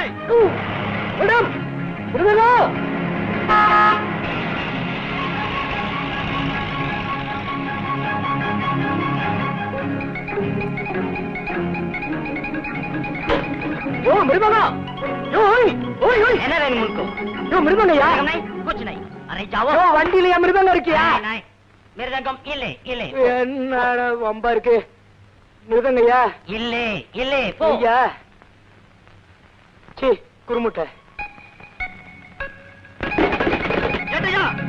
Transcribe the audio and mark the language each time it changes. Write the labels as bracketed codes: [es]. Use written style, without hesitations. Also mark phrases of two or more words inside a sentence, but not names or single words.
[ta] மேடம் மிருதகம். யோ மிருதங்கா. யோ ஓய் ஓய் ஓய். என்ன வேணும் உனக்கு? யோ மிருதங்கயா. [hi] कुछ नहीं. अरे जाओ. [ta] யோ வண்டியில மிருதங்கம் இருக்கியா? नहीं மிருதங்கம் இல்லை இல்லை. என்னடா வம்பா இருக்கு. மிருதங்கயா இல்லை இல்லை போ. ஐயா சீ குருமுட்டை. எடியா